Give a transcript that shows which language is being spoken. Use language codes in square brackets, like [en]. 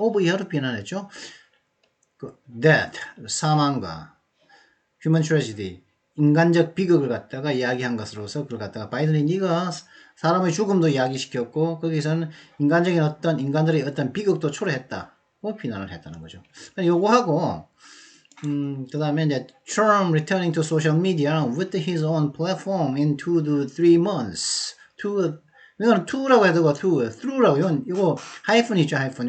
[ko] over he로 비난했죠. death, 사망과 human tragedy, 인간적 비극을 갖다가 이야기한 것으로서 그걸 갖다가 바이든이 네가 사람의 죽음도 이야기시켰고 거기서는 인간들의 어떤 비극도 초래했다. 비난을 했다는 거죠. 요거하고 그 다음에 이제 [en] Trump returning to social media with his own platform in 2 to 3 months. [ko] 이거는 to라고 해도 through라고 이거 하이픈 있죠, 하이픈.